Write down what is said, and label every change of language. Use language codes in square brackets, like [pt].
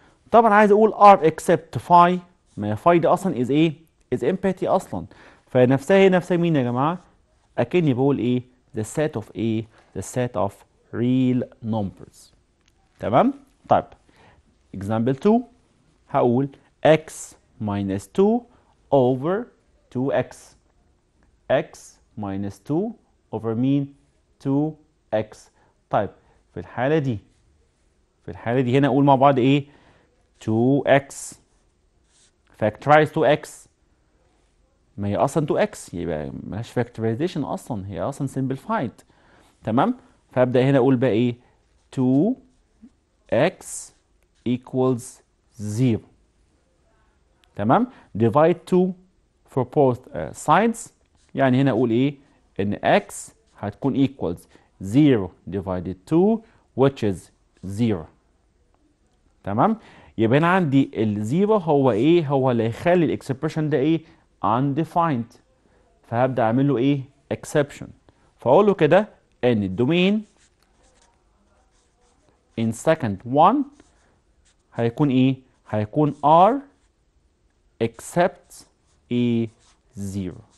[ar] طبعا عايز اقول [en] r except phi، [ar] ما هي phi دي اصلا is ايه؟ [en] is empty [ar] اصلا. فنفسها هي نفسها مين يا جماعة؟ اكني بقول ايه؟ [en] the set of a the set of real numbers. [ar] تمام؟ طيب [en] example 2 [ar] هقول [en] x minus 2 over 2x. x minus 2 over [ar] مين؟ [en] 2x. [ar] طيب في الحالة دي هنا أقول مع بعض إيه؟ [en] 2x factorize 2x. [ar] ما هي أصلا 2x يبقى ملهاش factorization أصلا، هي أصلا simplified. تمام؟ فأبدأ هنا أقول بقى إيه؟ [en] 2x equals 0. تمام؟ divide 2 for both sides. [ar] يعني هنا أقول إيه؟ إن [en] x هتكون equals 0 divided 2 which is 0. [ar] تمام؟ يبقى هنا عندي الزيرو هو ايه؟ هو اللي هيخلي الاكسبريشن ده ايه؟ undefined. فهبدأ اعمل له ايه؟ exception. فاقول له كده ان الدومين [en] in second one [ar] هيكون ايه؟ هيكون [en] r except a 0.